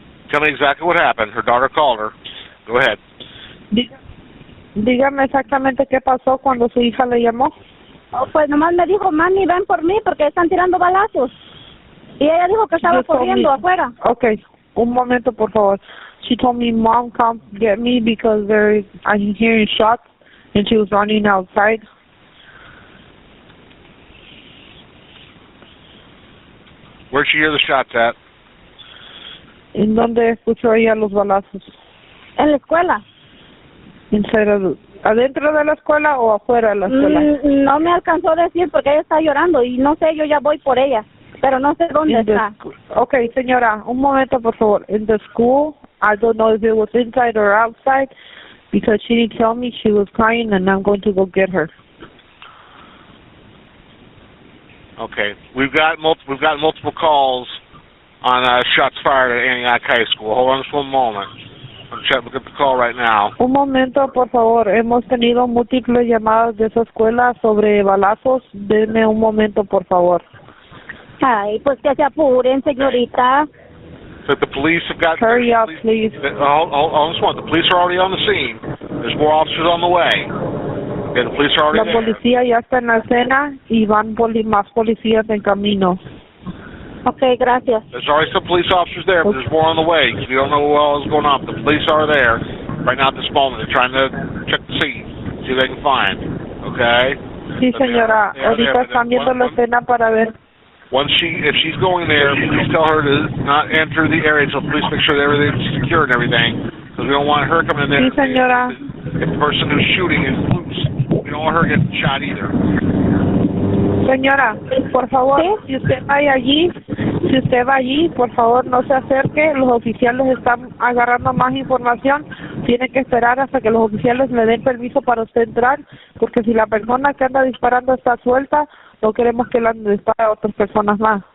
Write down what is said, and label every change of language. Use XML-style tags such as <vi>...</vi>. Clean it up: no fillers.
<en>Tell me exactly what happened. Her daughter called her. Go ahead.</en> <es>Dígame exactamente qué pasó cuando su hija le llamó. Oh, pues nomás me dijo, mami, ven por mí porque están tirando balazos. Y ella dijo que estaba corriendo afuera. Okay, un momento, por favor.</es> <en>She told me, Mom, come get me because I'm hearing shots, and she was running outside. Where'd she hear the shots at?</en> <es>¿En dónde escuchó ella los balazos? En la escuela. ¿Adentro de la escuela o afuera de la escuela? No me alcanzó a decir porque ella está llorando y no sé, yo ya voy por ella, pero no sé dónde está. Okay, señora, un momento, por favor.</es> <en>In the school, I don't know if it was inside or outside because she didn't tell me. She was crying and I'm going to go get her. Okay, we've got multiple calls on shots fired at Antioch High School. Hold on just one moment. I'm trying to look at the call right now.</en> <es>Un momento, por favor. Hemos tenido múltiples llamadas de esa escuela sobre balazos. Denme un momento, por favor. Ay, pues que se apuren, señorita.</es> <en>So the police have got... Hurry up, please. Hold on just one. The police are already on the scene. There's more officers on the way. Okay, the police are already</en> <es>La policía ya está en la escena y van más policías en camino. Okay, gracias.</es> <en>There's already some police officers there, but there's more on the way. We don't know what else is going on. The police are there right now at this moment. They're trying to check the scene, see what they can find. Okay?</en> <es>Sí, señora. Ahorita están viendo la escena para ver.</es> <en>If she's going there, please tell her to not enter the area until police make sure that everything's secure and everything. Because we don't want her coming in there.</en> <es>Sí, señora.</es> <en>If the person who's shooting is loose, we don't want her getting shot either.</en> <es>Señora, por favor, si usted va allí, por favor no se acerque. Los oficiales están agarrando más información. Tiene que esperar hasta que los oficiales le den permiso para usted entrar, porque si la persona que anda disparando está suelta, no queremos que la dispare a otras personas más.</es>